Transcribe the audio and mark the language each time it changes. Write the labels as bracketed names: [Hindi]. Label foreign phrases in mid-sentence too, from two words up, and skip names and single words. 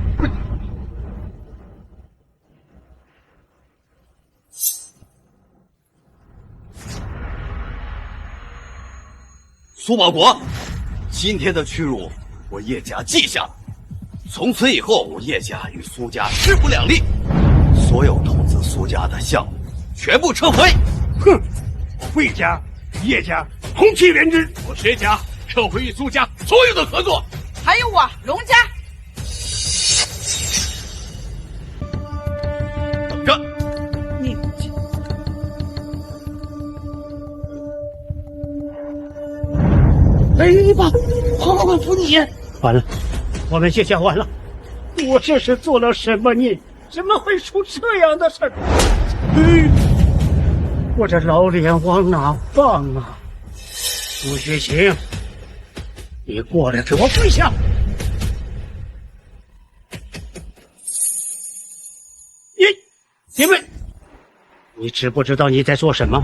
[Chinese] 蘇保國，今天的屈辱，我葉家記下了。從此以後，我葉家與蘇家勢不兩立，所有投資蘇家的項目全部撤回。哼，魏家、葉家同氣連枝，我薛家撤回與蘇家所有的合作。還有我龍家。等着，你。雷吧，好福你！完了，我們叶家完了。我這是做了什麼孽？怎麼會出這樣的事？我這老臉往哪放啊？蘇學晴，你過來給我跪下！你們，你知不知道你在做什麼？